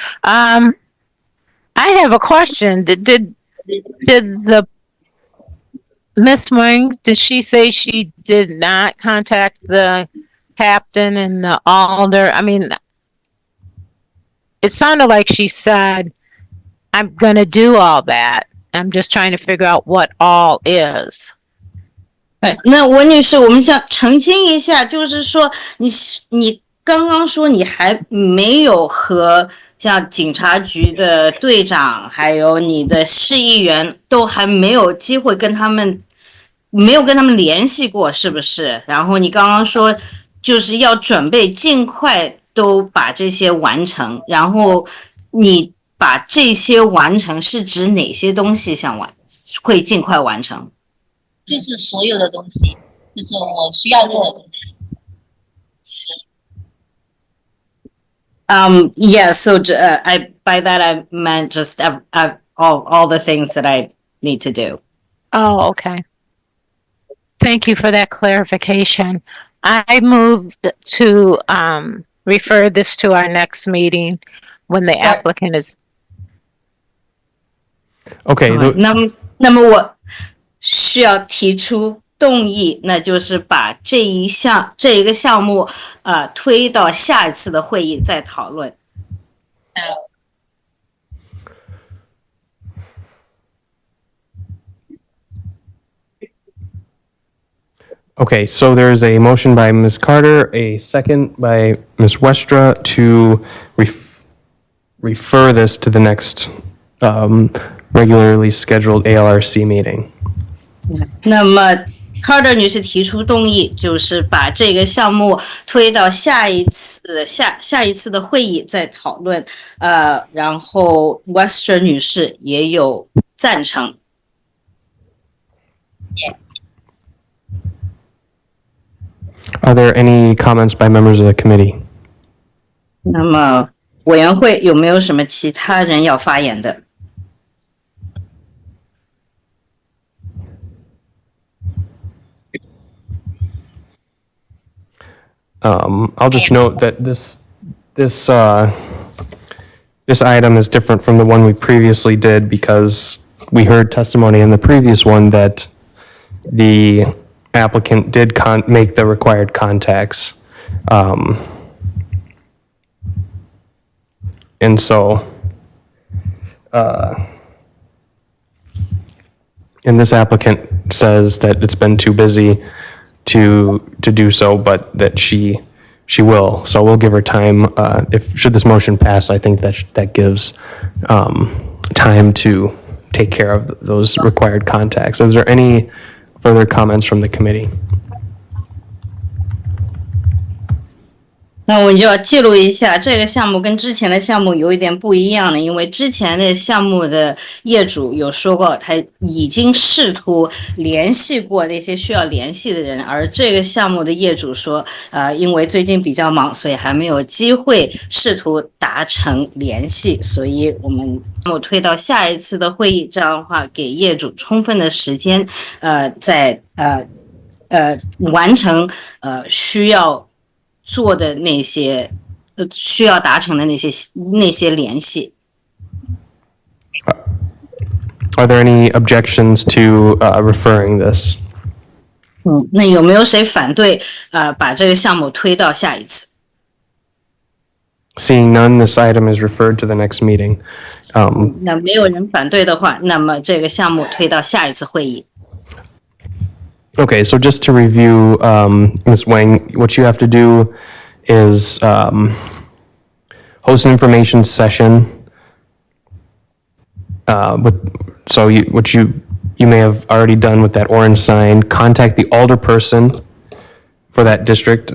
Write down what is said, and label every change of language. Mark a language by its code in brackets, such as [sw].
[en] I have a question. Did the Miss Wing, did she say she did not contact the captain and the alder? I mean, it sounded like she said, I'm going to do all that. I'm just trying to figure out what all is. [zh] 那文女士，我们想澄清一下，就是说你刚刚说你还没有和像警察局的队长，还有你的市议员都还没有机会跟他们联系过，是不是？然后你刚刚说就是要准备尽快都把这些完成，然后你把这些完成是指哪些东西会尽快完成？就是所有的东西，就是我需要做的东西。 [en] Yeah, so by that I meant just all the things that I need to do. Oh, okay. Thank you for that clarification. I moved to refer this to our next meeting when the applicant is. Okay. [zh] 那么我需要提出动议，那就是把这一个项目推到下一次的会议再讨论。 [en] Okay, so there's a motion by Ms. Carter, a second by Ms. Westra to refer this to the next regularly scheduled ALRC meeting. [zh] 那么 Carter 女士提出动议，就是把这个项目推到下一次的会议再讨论。然后 Westra 女士也有赞成。 [en] Are there any comments by members of the committee? [zh] 那么委员会有没有什么其他人要发言的？ [en] I'll just note that this item is different from the one we previously did because we heard testimony in the previous one that the applicant did make the required contacts. And so, and this applicant says that it's been too busy to do so, but that she will. So we'll give her time. Should this motion pass, I think that gives time to take care of those required contacts. So is there any further comments from the committee? [zh] 那我们就要记录一下，这个项目跟之前的项目有一点不一样的，因为之前的项目的业主有说过，他已经试图联系过那些需要联系的人，而这个项目的业主说，因为最近比较忙，所以还没有机会试图达成联系，所以我们推到下一次的会议，这样的话给业主充分的时间，在完成需要做的那些需要达成的那些联系。 [en] Are there any objections to referring this? [zh] 那有没有谁反对把这个项目推到下一次？ [en] Seeing none, this item is referred to the next meeting. [zh] 那没有人反对的话，那么这个项目推到下一次会议。 [en] Okay, so just to review, Ms. Wang, what you have to do is host an information session. What you may have already done with that orange sign, contact the alderperson for that district.